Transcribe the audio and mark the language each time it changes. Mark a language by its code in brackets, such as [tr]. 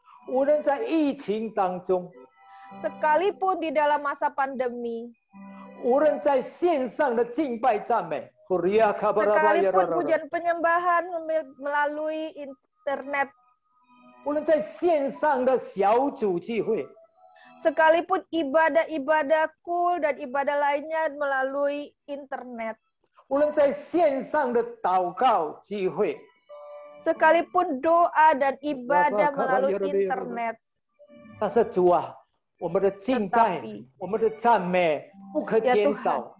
[zh] 无论在疫情当中， [id] sekalipun di dalam masa pandemi, [zh] 无论在线上的敬拜赞美， [id] sekalipun pujian penyembahan melalui internet, [zh] 无论在线上的小组聚会， [id] sekalipun ibadah-ibadah kul dan ibadah lainnya melalui internet, [zh] 无论在线上的祷告聚会， [id] sekalipun doa dan ibadah melalui internet. [zh] 但是主啊，我们的敬拜，我们的赞美不可减少。